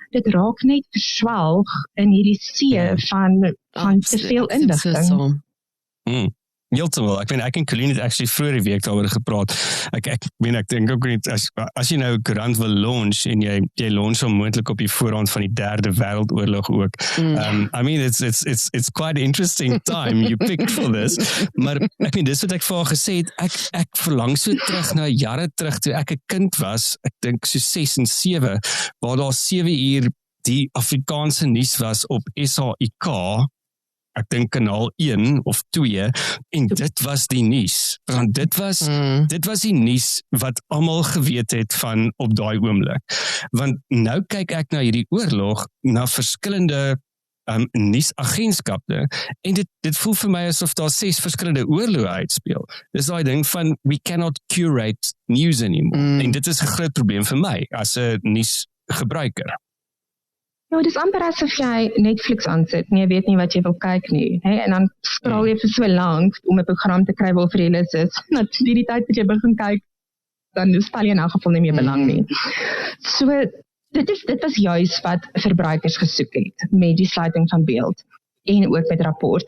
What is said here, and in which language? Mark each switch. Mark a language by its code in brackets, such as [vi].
[af] Dit raak net verswelg in hierdie see van te veel inligting. Heeltemal. Ek en Colleen het actually vroeër die week daaroor gepraat. Ek dink ook nie, as jy nou 'n koerant wil launch en jy launch hom moontlik op die voorhand van die 3de Wêreldoorlog ook. [en] I mean, it's quite an interesting time you picked for this. [af] Maar dis wat ek vir haar gesê het, ek verlang so terug na jare terug toe ek 'n kind was, ek dink so 6 en 7, waar daar 7 uur die Afrikaanse nuus was op SAIK, ek dink kanaal 1 of 2, en dit was die nuus. Want dit was die nuus wat almal geweet het van op daai oomblik. Want nou kyk ek na hierdie oorlog, na verskillende nuusagentskappe, en dit voel vir my asof daar 6 verskillende oorloë uitspeel. Dis daai ding van, [en] we cannot curate news anymore. [af] En dit is 'n groot probleem vir my, as 'n nuusgebruiker. Ja, dit is amper asof jy Netflix aansit en jy weet nie wat jy wil kyk nie. En dan scroll jy vir so lank om 'n program te kry waarvoor jy lus is. Die tyd wat jy begin kyk, dan stel jy in elk geval nie meer belang nie. So, dit was juist wat verbruikers gesoek het met die sluiting van beeld en ook met rapport.